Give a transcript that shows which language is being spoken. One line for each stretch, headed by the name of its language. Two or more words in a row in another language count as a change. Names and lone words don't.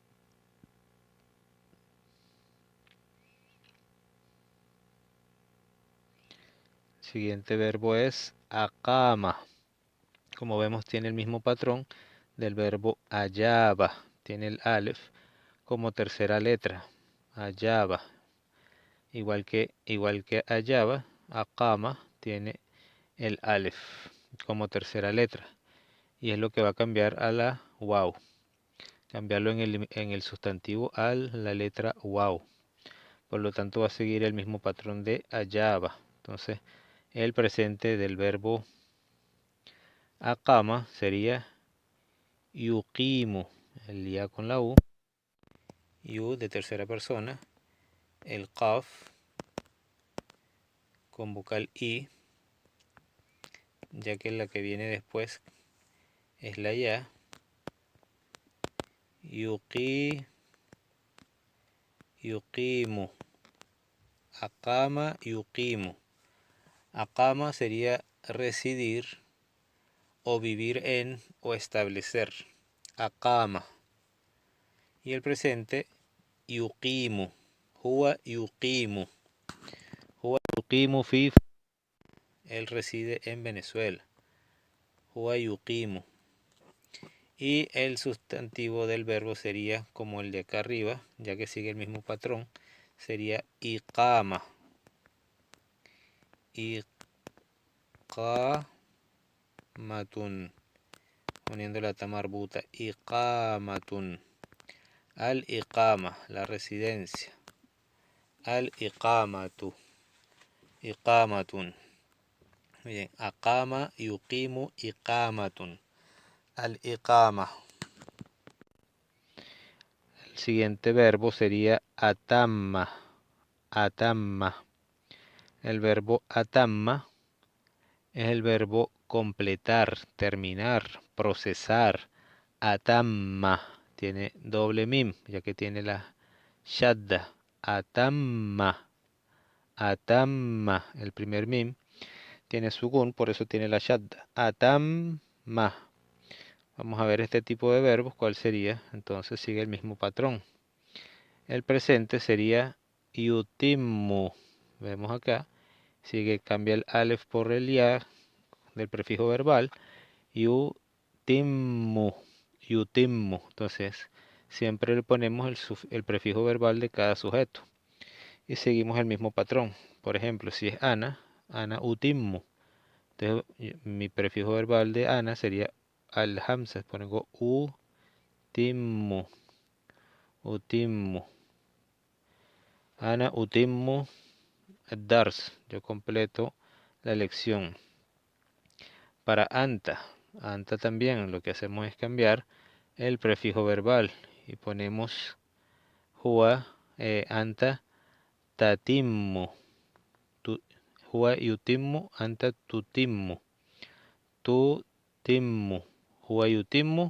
Spanish: El siguiente verbo es aqama. Como vemos tiene el mismo patrón del verbo ayaba. Tiene el alef como tercera letra. Ayaba. Igual que ayaba, aqama tiene el alef como tercera letra. Y es lo que va a cambiar a la waw. Cambiarlo en el sustantivo a la letra waw. Por lo tanto va a seguir el mismo patrón de ayaba. Entonces el presente del verbo aqama sería yuqimu, el ya con la u, yu de tercera persona, el qaf con vocal i, ya que la que viene después es la ya,
Arabic: يقيم أقام يقيم.
Spanish: Aqama sería residir o vivir en o establecer, aqama. Y el presente yuqimu,
Arabic: هو يقيم هو يقيم في,
Spanish: él reside en Venezuela,
Arabic: هو يقيم.
Spanish: Y el sustantivo del verbo sería como el de acá arriba, ya que sigue el mismo patrón, sería
Arabic: إقامة إقامةٌ,
Spanish: poniendo la
Arabic: تاء مربوطة, إقامةٌ الإقامة,
Spanish: la residencia,
Arabic: الإقامةُ إقامةٌ.
Spanish: Bien,
Arabic: أقام يقيم إقامةٌ الإقامة.
Spanish: El siguiente verbo sería atamma, atamma. El verbo atamma es el verbo completar, terminar, procesar. Atamma tiene doble mim, ya que tiene la shadda.
Arabic: أتمّ أتمّ,
Spanish: el primer mim tiene sugun, por eso tiene la shadda. Atamma. Vamos a ver este tipo de verbos, ¿cuál sería? Entonces sigue el mismo patrón. El presente sería yutimmu. Vemos acá, cambia el alef por el ya del prefijo verbal.
Arabic: يتمّ يتمّ.
Spanish: Entonces, siempre le ponemos el prefijo verbal de cada sujeto. Y seguimos el mismo patrón. Por ejemplo, si es Ana,
Arabic: أنا أتمّ.
Spanish: Entonces, mi prefijo verbal de Ana sería al-hamza. Pongo
Arabic: أتمّ أتمّ. أنا أتمّ الدرس.
Spanish: Yo completo la lección. Para
Arabic: أنت أنت
Spanish: también lo que hacemos es cambiar el prefijo verbal y ponemos
Arabic: هو أنت تتمّ هو يتمّ أنت تتمّ تتمّ هو يتمّ.